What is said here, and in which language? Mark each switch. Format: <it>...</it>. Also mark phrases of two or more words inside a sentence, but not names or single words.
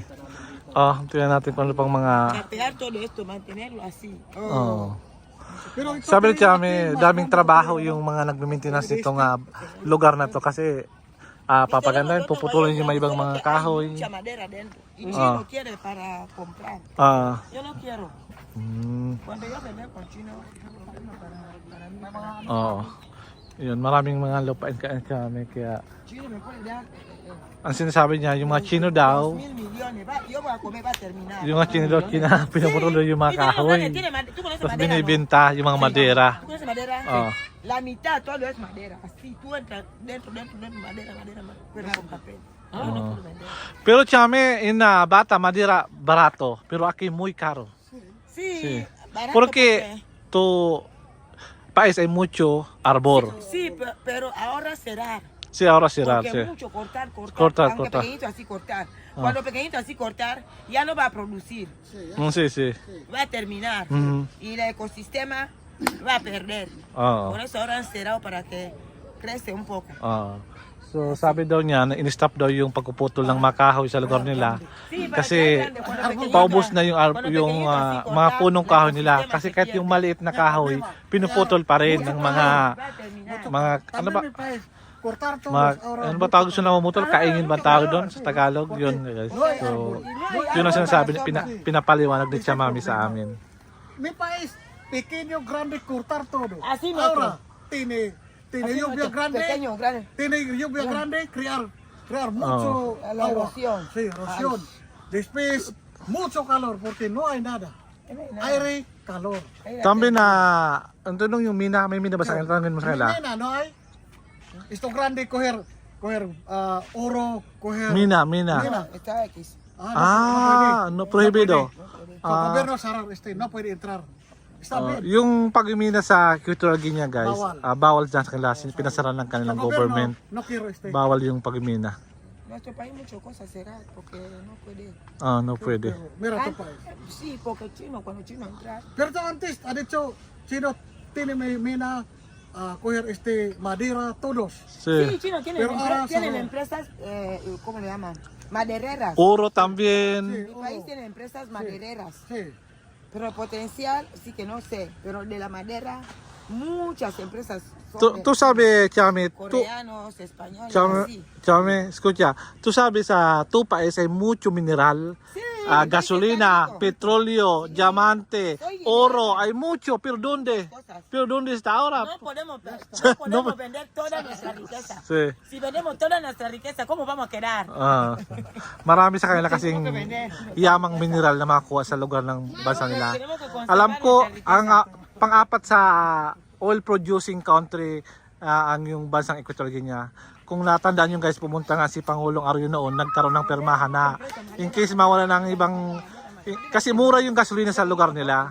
<tl>Tingnan natin kung ano pang mga</tl> <es>Capear todo esto, mantenerlo así.</es> <tl>Pero ito, sabi ni Chame, daming trabaho yung mga nagme-maintenance nitong lugar na to kasi papagandahin, puputulin yung mga ibang mga kahoy.</tl> <es>Mucha madera dentro. Y Chino quiere para comprar. Yo no quiero. Cuando yo vendí con Chino, para mí.</es> <tl>Oo. Yun, maraming mga lupain kami kaya</tl> <es>Chino me puede dar</es> <tl>ang sinasabi niya, yung mga Chino daw,</tl> <es>2,000 millones. Yo voy a comer, va a terminar.</es> <tl>yung mga Chino daw, pinuputuloy yung mga kahoy.</tl> <es>¿Tú conoces</es> <tl>Tapos</tl> <es>madera, no?</es> <tl>binibenta yung mga madera.</tl> <es>¿Tú conoces madera? Oh. La mitad todo es madera. Así tú entras dentro, madera, pero con papel. No, no puedo vender. Pero Chame, bata, madera barato, pero aquí muy caro. Sí, Sí. barato Porque tu país hay mucho arbor. Sí, pero ahora será. Sí, ahora cerrar, Porque sí. mucho cortar. Cortar, Aunque cortar. pequeñito así cortar. Cuando pequeñito así cortar, ya no va a producir. Sí, sí. Va a terminar. Mhm. Y el ecosistema va a perder.</es> <tl>Oo.</tl> <es>Por eso ahora han cerrado para que crece un poco.</es> <tl>So sabi daw niya na in-stop daw yung pagpuputol ng mga kahoy sa lugar nila</tl> <es>Sí, para</es> <tl>kasi</tl> <es>que grande, cuando pequeñito,</es> <tl>paubos na yung</tl> <es>cuando</es> <tl>yung</tl> <es>pequeñito así</es> <tl>mga</tl> <es>cortar,</es> <tl>punong</tl> <es>el</es> <tl>kahoy nila</tl> <es>ecosistema</es> <tl>kasi</tl> <es>se</es> <tl>kahit</tl> <es>pierde.</es> <tl>yung maliit na kahoy pinuputol pa rin ng mga</tl> <es>Va a terminar.</es> <tl>ano ba</tl> <es>También mi país, cortar todos</es> <tl>mga,</tl> <es>ahora.</es> <tl>ano ba tawag sa namumutol? Kaingin ba tawag doon sa Tagalog? Yun guys. So yun ang sinasabi pinapaliwanag ni Chamami sa amin.</tl> <es>Mi país, pequeño, grande, cortar todo. Así Ahora, nuestro. tiene lluvia grande, Pequeño, grande. tiene lluvia grande, crear mucho La agua. erosión. Sí, erosión. Después, mucho calor, porque no hay nada. Aire, calor.</es> <tl>Tambi na, ang tanong yung mina, may mina ba sa kanila? Tanongin mo sa kanila.</tl> <es>Mina, no hay. Esto grande, coger oro, coger... Mina. Mina. Está X. No prohibido. El gobierno cerrar, no puede entrar. Está bien.</es> <tl>Yung pag-imina sa Equatorial Guinea guys, Bawal. bawal dyan sa kanila, pinasara ng kanilang</tl> <es>El gobierno</es> <tl>government.</tl> <es>no quiero</es> <tl>Bawal yung pag-imina.</tl> <es>Nuestro país muchas cosas será porque no puede.</es> <tl>No pwede.</tl> <es>Mira tu país. Sí, porque Chino, cuando Chino entra, Pero antes ha dicho, Chino tiene mina, coger madera, todos. sí, Sí. Chino Pero ahora tienen cerró. empresas, ¿cómo le llaman? Madereras. Oro también. Sí. Mi país tiene empresas madereras. Sí. Pero potencial, sí que no sé. Pero de la madera, muchas empresas son Tú sabi, Chami, coreanos, españoles, así. Chami, escucha, tú sabi sa Tupaes hay mucho mineral, gasolina, petróleo, diamante, oro, hay mucho, pero ¿dónde? Pero ¿dónde está ahora? No podemos vender toda nuestra riqueza. Sí. Si vendemos toda nuestra riqueza, ¿cómo vamos a quedar?</es> <tl>Marami sa kanila kasing yamang mineral na makuha sa lugar ng bansa nila. Alam ko, ang pang-apat sa</tl> <en>oil producing country</en> <tl>ang yung bansang Equatorial Guinea. Kung natandaan nyo guys, pumunta nga si Pangulong Arroyo noon, nagkaroon ng permahan na</tl> <en>in case</en> <tl>mawala ng ibang, kasi mura yung gasolina sa lugar nila.</tl>